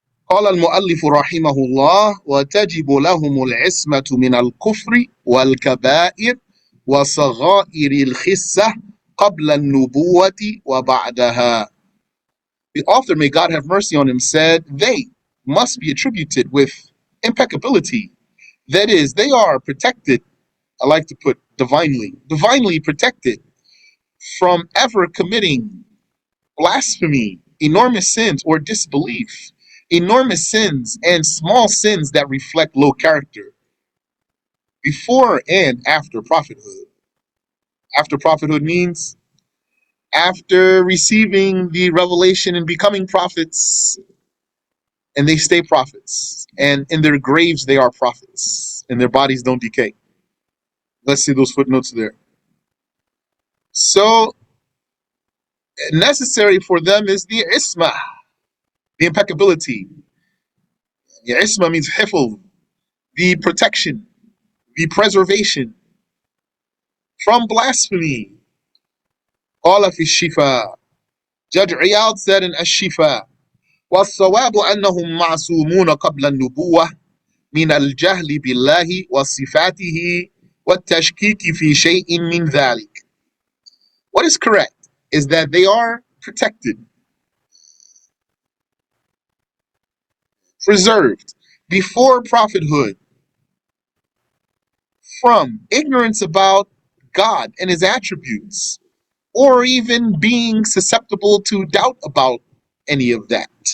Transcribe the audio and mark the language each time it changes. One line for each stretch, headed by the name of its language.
Arabic: قال المؤلف رحمه الله وتجب لهم العصمة من الكفر والكبائر وصغائر الخسة قبل النبوة وبعدها.
English: The author, may God have mercy on him, said they must be attributed with impeccability. That is, they are protected, I like to put divinely protected from ever committing blasphemy, enormous sins, or disbelief. Enormous sins and small sins that reflect low character before and after prophethood. After prophethood means after receiving the revelation and becoming prophets, and they stay prophets. And in their graves, they are prophets, and their bodies don't decay. Let's see those footnotes there. So, necessary for them is the isma, the impeccability. The isma means hifl, the protection, the preservation from blasphemy.
Arabic: قال في الشفاء.
English: Judge Iyad said in
Arabic: الشفاء والصواب أنهم معصومون قبل النبوة من الجهل بالله وصفاته والتشكيك في شيء من ذلك.
English: What is correct is that they are protected, preserved before prophethood from ignorance about God and his attributes, or even being susceptible to doubt about any of that.